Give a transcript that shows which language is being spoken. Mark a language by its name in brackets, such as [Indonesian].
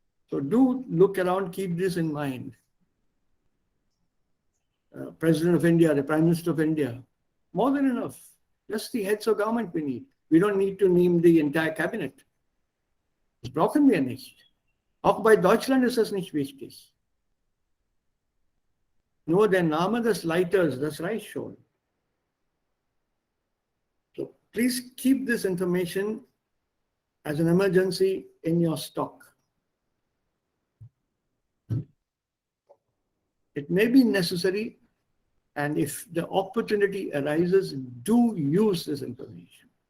[English] So do look around, keep this in mind. President of India, the Prime Minister of India, more than enough. Just the heads of government we need. We don't need to name the entire cabinet. [German] Das brauchen wir nicht. Auch bei Deutschland ist das nicht wichtig. Nur der Name des Leiters, das reicht schon. [English] So please keep this information as an emergency in your stock. It may be necessary, and if the opportunity arises, do use this information.